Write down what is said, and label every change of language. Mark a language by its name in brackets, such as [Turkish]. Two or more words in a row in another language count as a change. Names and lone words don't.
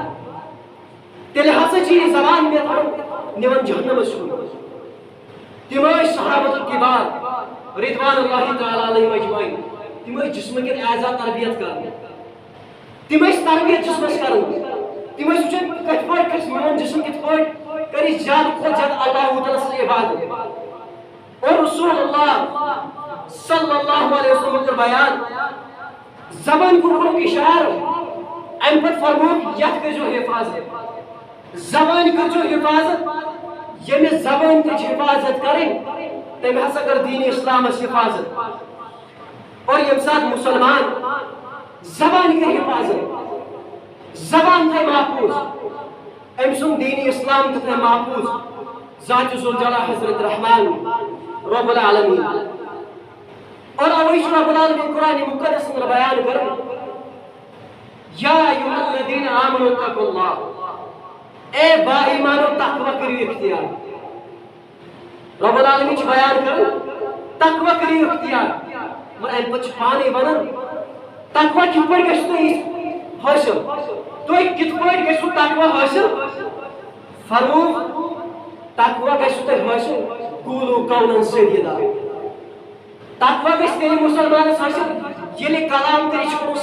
[Kashmiri] تیٚلہِ ہسا چھِ یہِ زبان مےٚ تھاوان نِوان جہنمس کُن تِم ٲسۍ [Arabic] صحابۃ الکِبار رضوان اللہ تعالیٰ علیہم اجمعین [Kashmiri] تِم ٲسۍ جسمٕکٮ۪ن اعضا تربیت کران تِم ٲسۍ تربیت جسمس کران تِم ٲسۍ وٕچھان کِتھ پٲٹھۍ کھسہِ میون جسم کِتھ پٲٹھۍ کرِ زیادٕ کھۄتہٕ زیادٕ اللہ تعالیٰ سٕنٛز عبادت اور رسول اللہ صلی اللہ علیہ وسلم کوٚر بیان زبان کوٚرُکھ اِشارٕ امہِ پتہٕ فرمووُکھ یتھ کٔرۍزیو حفاظت زبان کٔرۍزیو حفاظت ییٚمِس زبٲنۍ تہِ چھِ حفاظت کرٕنۍ تٔمۍ ہسا کٔر دیٖنِ اسلامس حفاظت اور ییٚمہِ ساتہٕ مسلمان زبان کٔر حفاظت زبان تھایہِ محفوٗظ أمۍ سُنٛد دیٖنِ اسلام تہِ تھایہِ محفوٗظ ذاتِ ذوالجلال حضرت رحمان رب العالمیٖن اور اوے چھُ رب العالمیٖن قرآنِ مُقدس اندر بیان کران [Arabic] یا ایھا الذین آمنوا اتقوا اللہ [Kashmiri] اے با ایمانو تقویٰ کٔرِو اختیار رب العالمیٖن چھُ بیان کران تقویٰ کٔرِو اختیار مگر امہِ پتہٕ چھُ پانے ونان تقویٰ کِتھ پٲٹھۍ گژھِ تۄہہِ حٲصِل تُہۍ کِتھ پٲٹھۍ گژھِو تقویٰ حٲصِل فرمووُکھ تقویٰ گژھِوٕ تۄہہِ حٲصِل [Arabic] قوٗلوٗ قولاً سدیٖدا [Kashmiri] تقویٰ گژھِ تیٚلہِ مسلمانس حٲصِل ییٚلہِ کلام کٔرِتھ چھُ کوٚرمُت